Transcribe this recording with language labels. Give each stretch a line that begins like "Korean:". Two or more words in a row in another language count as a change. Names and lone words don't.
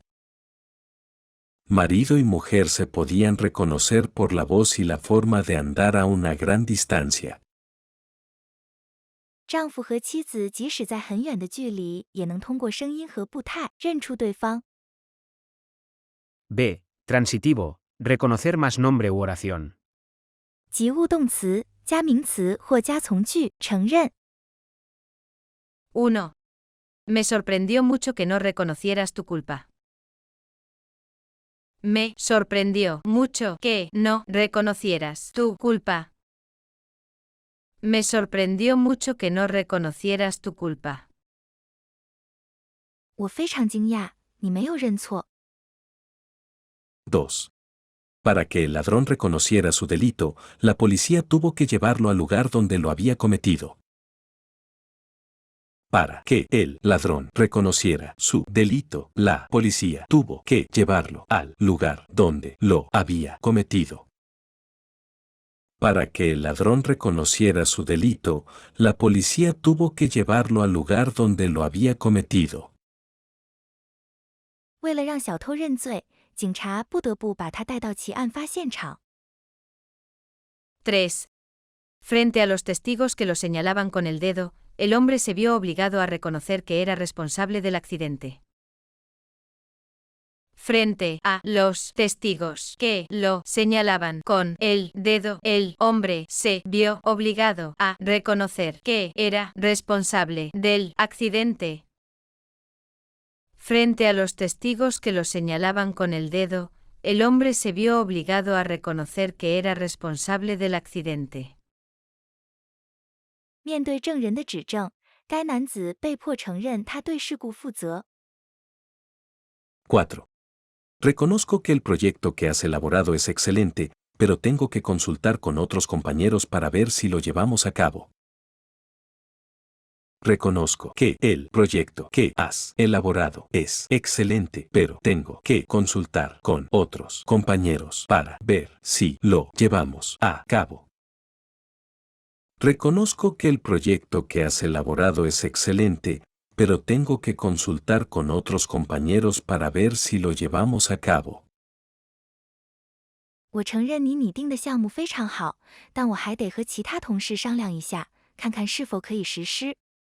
Spanish: Marido y mujer se podían reconocer por la voz y la forma de andar a una gran distancia.
Chinese: 丈夫和妻子即使在很远的距离，也能通过声音和步态认出对方。
Spanish: B. Transitivo. Reconocer más nombre u oración.
Chinese: 及物动词加名词或加从句承认。
Spanish: 1. Me sorprendió mucho que no reconocieras tu culpa. Me sorprendió mucho que no reconocieras tu culpa. Me sorprendió mucho que no reconocieras tu culpa.
Chinese: 我非常惊讶，你没有认错。
Spanish: 2. Para que el ladrón reconociera su delito, la policía tuvo que llevarlo al lugar donde lo había cometido. Para que el ladrón reconociera su delito, la policía tuvo que llevarlo al lugar donde lo había cometido. Para que el ladrón reconociera su delito, la policía tuvo que llevarlo al lugar donde lo había cometido.
Chinese: 为了让小偷认罪，警察不得不把他带到其案发现场。
Spanish: 3. Frente a los testigos que lo señalaban con el dedo, el hombre se vio obligado a reconocer que era responsable del accidente. Frente a los testigos que lo señalaban con el dedo, el hombre se vio obligado a reconocer que era responsable del accidente. Frente a los testigos que lo señalaban con el dedo, el hombre se vio obligado a reconocer que era responsable del accidente.
Chinese: 面对证人的指证，该男子被迫承认他对事故负责。
Spanish: 4. Reconozco que el proyecto que has elaborado es excelente, pero tengo que consultar con otros compañeros para ver si lo llevamos a cabo. Reconozco que el proyecto que has elaborado es excelente, pero tengo que consultar con otros compañeros para ver si lo llevamos a cabo. Reconozco que el proyecto que has elaborado es excelente, pero tengo que consultar con otros compañeros para ver si lo llevamos a cabo.
Chinese: 我承认你拟定的项目非常好，但我还得和其他同事商量一下，看看是否可以实施。